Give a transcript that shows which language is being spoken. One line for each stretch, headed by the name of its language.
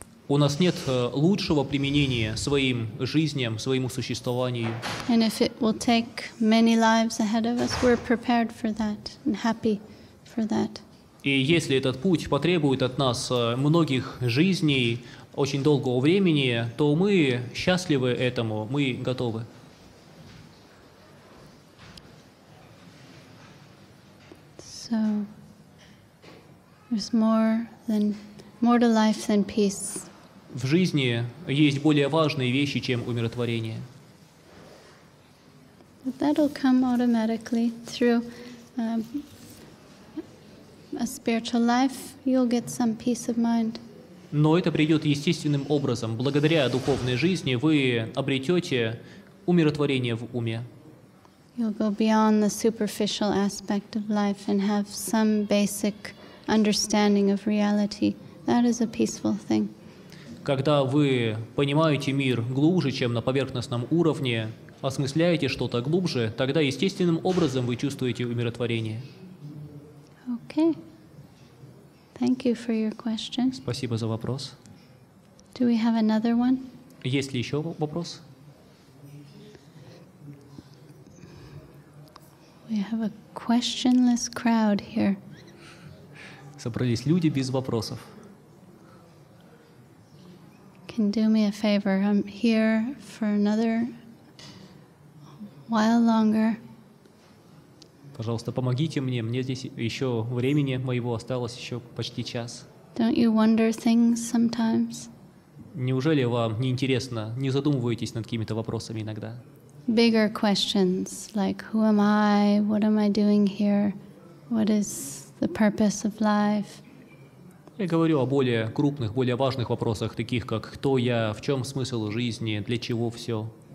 Russian: У нас нет лучшего применения своим жизням, своему существованию.
English: And if it will take many lives ahead of us, we're prepared for that and happy for that.
Russian: И если этот путь потребует от нас многих жизней, очень долгого времени, то мы счастливы этому, мы готовы.
English: So there's more to life than peace.
Russian: В жизни есть более важные вещи, чем умиротворение.
English: But that'll come automatically through a spiritual life. You'll get some peace of mind.
Russian: Но это придет естественным образом. Благодаря духовной жизни вы обретете умиротворение в уме.
English: You'll go beyond the superficial aspect of life and have some basic understanding of reality. That is a peaceful thing.
Russian: Когда вы понимаете мир глубже, чем на поверхностном уровне, осмысляете что-то глубже, тогда естественным образом вы чувствуете умиротворение.
English: Okay. Thank you for your question.
Russian: Спасибо за вопрос.
English: Do we have another one?
Russian: Есть ли еще вопрос?
English: We have a questionless crowd here.
Russian: Собрались люди без вопросов.
English: Can do me a favor. I'm here for another while longer.
Russian: Пожалуйста, помогите мне здесь еще времени моего осталось еще почти час.
English: Don't you wonder things sometimes?
Russian: Неужели вам не интересно, не задумываетесь над какими-то вопросами иногда?
English: Bigger questions like who am I? What am I doing here? What is the purpose of life?
Russian: Я говорю о более крупных, более важных вопросах, таких как кто я, в чем смысл жизни, для чего все.